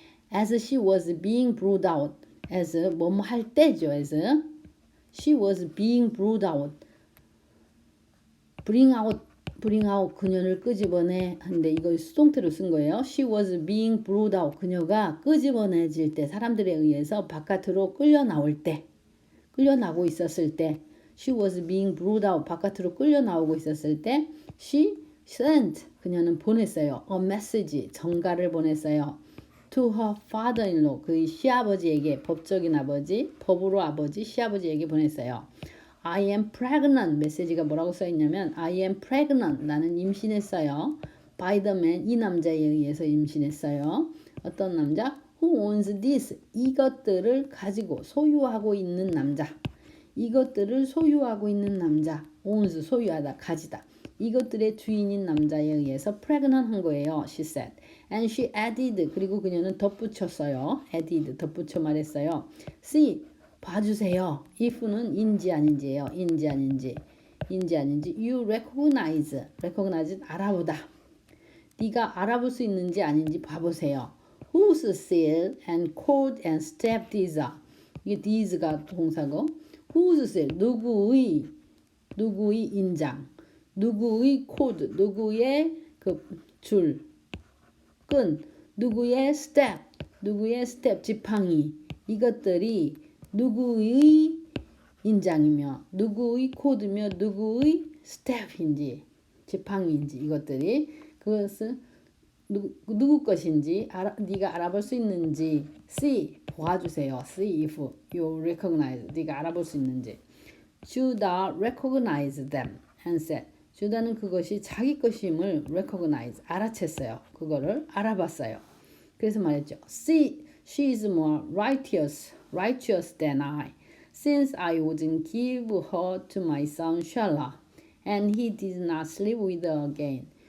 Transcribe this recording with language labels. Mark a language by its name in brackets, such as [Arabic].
[English] As she was being brought out, as [Korean] 뭐뭐 할 때죠, [English] as she was being brought out, bring out [Korean] 그녀를 끄집어내 한데 이거 수동태로 쓴 거예요. [English] She was being brought out [Korean] 그녀가 끄집어내질 때 사람들에 의해서 바깥으로 끌려나올 때 끌려나고 있었을 때 [English] she was being brought out [Korean] 바깥으로 끌려나오고 있었을 때 [English] she sent [Korean] 그녀는 보냈어요. [English] a message [Korean] 전가를 보냈어요. [English] to her father-in-law [Korean] 그의 시아버지에게 법적인 아버지 법으로 아버지 시아버지에게 보냈어요. [English] I am pregnant [Korean] 메시지가 뭐라고 써있냐면 [English] I am pregnant [Korean] 나는 임신했어요. [English] by the man [Korean] 이 남자에 의해서 임신했어요. 어떤 남자? [English] who owns this [Korean] 이것들을 가지고 소유하고 있는 남자 이것들을 소유하고 있는 남자 owns 소유하다 가지다 이것들의 주인인 남자에 의해서 pregnant 한 거예요. [English] she said and she added [Korean] 그리고 그녀는 덧붙였어요. added 덧붙여 말했어요. see 봐주세요. if는 인지 아닌지예요. 인지 아닌지 [English] you recognize [Korean] 알아보다 네가 알아볼 수 있는지 아닌지 봐보세요. [English] whose seal and cord and step these are [Korean] 이게 these가 동사고 [English] whose seal [Korean] 누구의 인장 누구의 [English] cord [Korean] 누구의 그 줄 끈 누구의 [English] step [Korean] 지팡이 이것들이 누구의 인장이며 누구의 코드며 누구의 스텝인지 지팡이인지 이것들이 그것은 누구 것인지 네가 알아볼 수 있는지 see 보아주세요. [English] see if you recognize [Korean] 네가 알아볼 수 있는지 [English] Judah recognized them and said [Korean] 주다는 그것이 자기 것임을 [English] recognize [Korean] 알아챘어요. 그거를 알아봤어요. 그래서 말했죠. [English] See, she is more righteous than I, since I wouldn't give her to my son Shelah, and he did not sleep with her again.